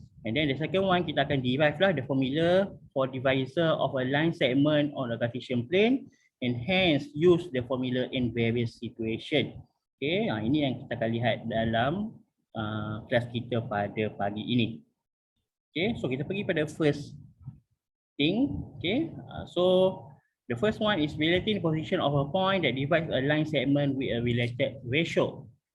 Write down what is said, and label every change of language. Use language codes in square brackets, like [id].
[en] And then the second one [ms] kita akan [en] derive lah the formula for divisor of a line segment on a Cartesian plane and hence use the formula in various situation. [ms] Okay, ini yang kita akan lihat dalam kelas kita pada pagi ini. Okay, so kita pergi pada [en] first thing. Okay, so the first one is relating the position of a point that divides a line segment with a related ratio.